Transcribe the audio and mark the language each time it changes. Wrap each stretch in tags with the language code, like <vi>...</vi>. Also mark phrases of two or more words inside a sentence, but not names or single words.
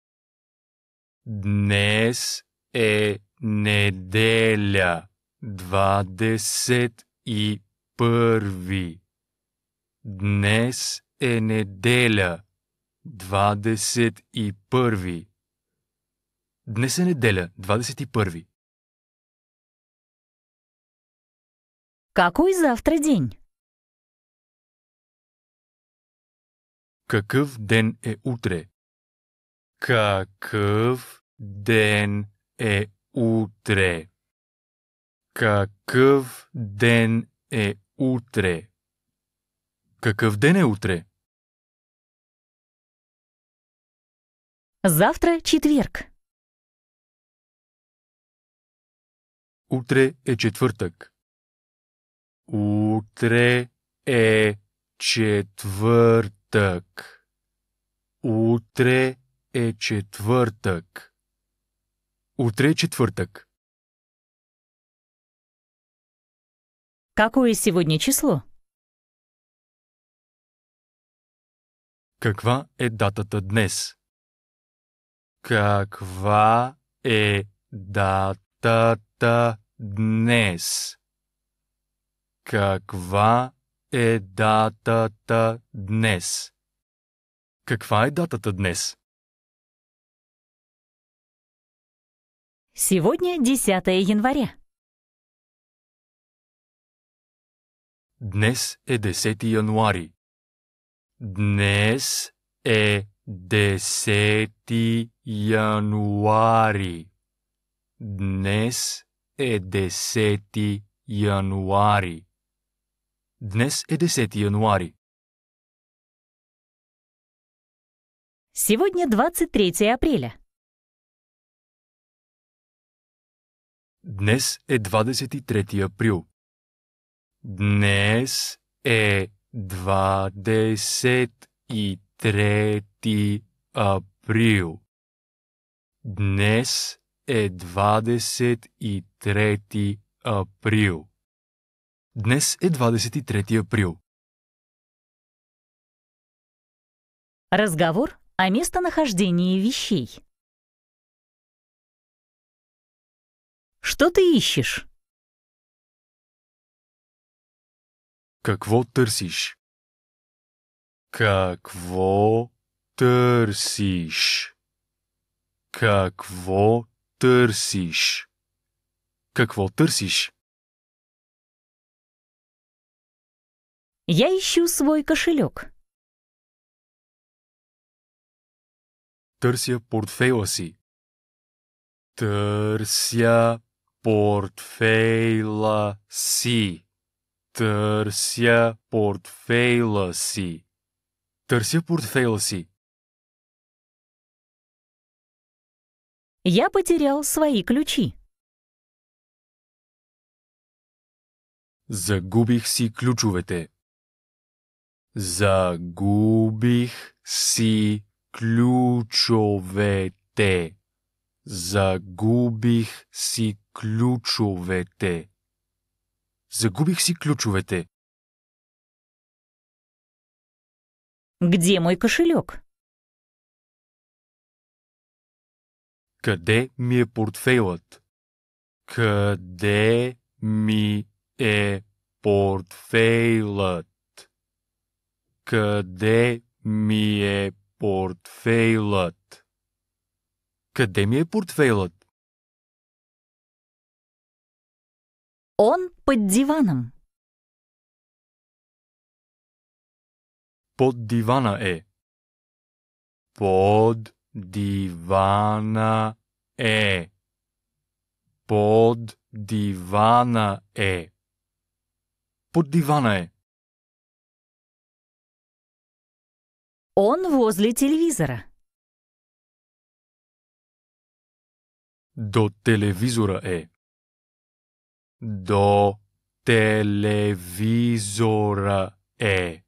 <bg>Днес е неделя, 21. Днес е неделя, 21. Днес е неделя, 21.</bg> <ru>Какой завтра день?</ru> <bg>Какъв ден е утре? Какъв ден е утре? Какъв ден е утре? Какъв ден е утре?</bg> <ru>Завтра четверг.</ru> <bg>Утре е четвъртък. Утре е четвъртък. Утре е четвъртък. Утре е четвъртък.</bg> <ru>Какое сегодня число?</ru> <bg>Каква е датата днес? Каква е датата днес? Каква е датата днес? Каква е датата днес?</bg> <ru>Сегодня 10 января.</ru> <bg>Днес е 10 януари. Днес е 10 януари. Днес е 10 януари. Днес е 10 януари.</bg> <ru>Сегодня 23 апреля.</ru> <bg>Днес е 23 април. Днес е 23 април. Днес е 23 април. Днес е 23 април.</bg> <ru>Разговор о местонахождении вещей. Что ты ищешь?</ru> <bg>Какво търсиш? Какво търсиш? Какво търсиш? Какво търсиш?</bg> <ru>Я ищу свой кошелек.</ru> <bg>Търся портфейла си. Търся портфейла си. Търся портфейла си. Търся портфейла си.</bg> <ru>Я потерял свои ключи.</ru> <bg>Загубих си ключовете. Загубих си ключовете. Загубих си ключовете. Загубих си ключовете.</bg> <ru>Где мой кошелек?</ru> <bg>Къде ми е портфейлът? Къде ми е портфейлът? Къде ми е портфейлът? Къде ми е портфейлът?</bg> <ru>Он под диваном.</ru> <bg>Под дивана е. Под дивана е. Под дивана е. Под дивана е.</bg> <ru>Он возле телевизора.</ru> <bg>До телевизора е. До телевизора е.</bg>